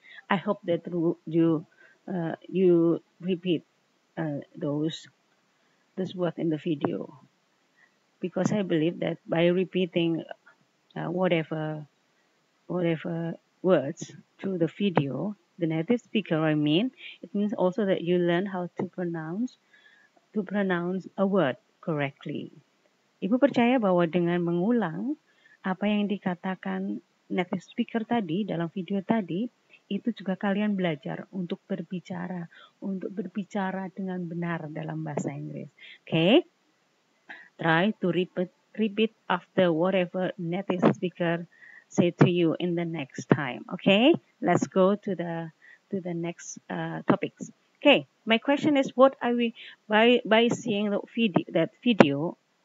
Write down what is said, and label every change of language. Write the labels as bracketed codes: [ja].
[en] I hope that you repeat those words in the video, because I believe that by repeating whatever words through the video, the native speaker, it means also that you learn how to pronounce a word correctly. [id] Ibu percaya bahwa dengan mengulang apa yang dikatakan native speaker tadi dalam video tadi, itu juga kalian belajar untuk berbicara dengan benar dalam bahasa Inggris. [en] Okay? Try to repeat after whatever native speaker say to you in the next time. Okay? Let's go to the next topics. Okay, my question is, what are we by seeing that video?